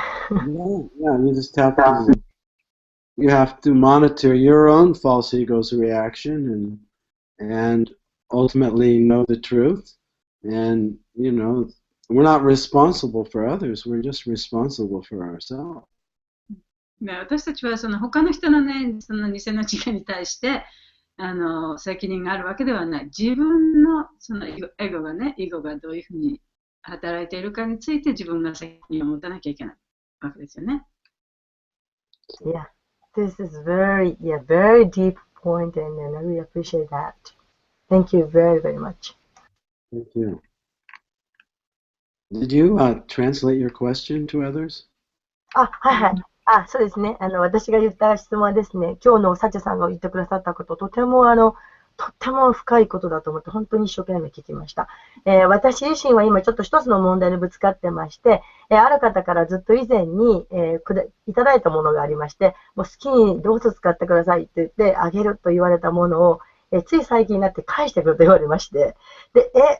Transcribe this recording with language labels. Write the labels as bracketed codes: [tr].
[en] Yeah, you just have to. You have to monitor your own false ego's reaction and ultimately know the truth. And we're not responsible for others. We're just responsible for ourselves. [ja] 私たちは他の人のね、偽の自我に対して責任があるわけではない。自分のエゴがどういうふうに働いているかについて自分が責任を持たなきゃいけないわけですよね。 [en] Yeah, this is very deep point, and I really appreciate that. Thank you very, very much. Thank you. Did you translate your question to others? [ja] はい。そうですね。私が言った質問はですね、今日のサチャさんが言ってくださったこと、とても深いことだと思って、本当に一生懸命聞きました。私自身は今ちょっと一つの問題にぶつかってまして、ある方からずっと以前に、いただいたものがありまして、もう好きにどうぞ使ってくださいって言ってあげると言われたものを、つい最近になって返してくると言われまして、で、